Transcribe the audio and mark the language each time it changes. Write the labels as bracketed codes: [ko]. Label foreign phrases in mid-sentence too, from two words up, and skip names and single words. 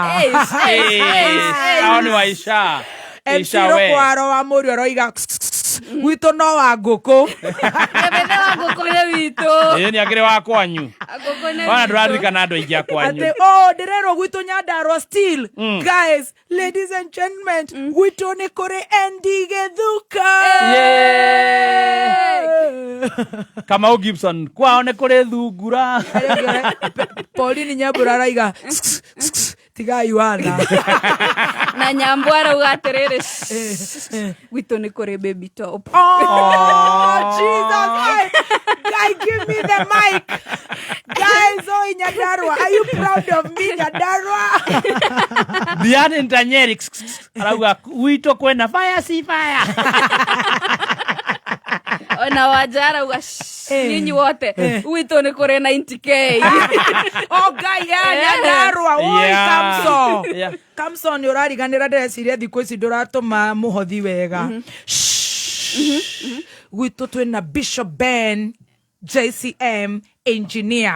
[ki] Hao nĩ Aisha. Aisha we. Kwaro wa mũriũ aroiga gwitũ no wa ngũkũ. Ebene wa ngũkũ nĩ witũ. Nĩ akĩrĩ wa kwanyu. Wana ndũraririkana andũ aingĩ a kwanyu. Ndĩrerwo gwitũ Nyandarua still. [en] Guys, ladies and gentlemen, [ki] gwitũ nĩ kũrĩ Andy Gĩthuka. Kamau Gibson, kwao nĩ kũrĩ Thungura. Pauline Nyambura araiga tigai wana. Na Nyambura arauga atĩrĩrĩ gwitũ nĩ kũrĩ Baby Top. [en] Jesus, guy, give me the mic. Guys, Nyandarua, are you proud of me, Nyandarua? [ki] Diane Ntanyeri arauga gwitũ kwĩna fire si fire. Ona Wajara uga [sw] nyinyi wote [ki] gwitũ nĩ kũrĩ 90k. Guy, Nyandarua, Kamso nĩ ũrariganĩra ndĩreciria thikũ ici ndũratũma mũhothi wega. Gwitũ twĩna Bishop Ben JCM engineer.